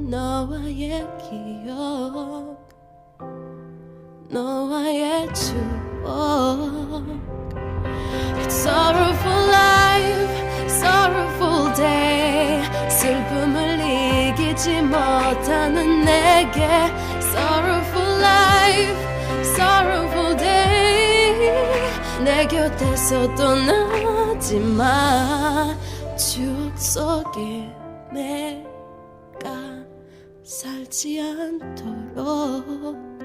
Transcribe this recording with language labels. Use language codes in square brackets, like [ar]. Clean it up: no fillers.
[ko] 너와의 기억, 너와의 추억. [en] It's sorrowful life, sorrowful day. [ko] 슬픔을 이기지 못하는 내게. [en] Sorrowful life, sorrowful day. [ko] 내 곁에서 떠나지 마. 추억 속에 내가 살지 않도록.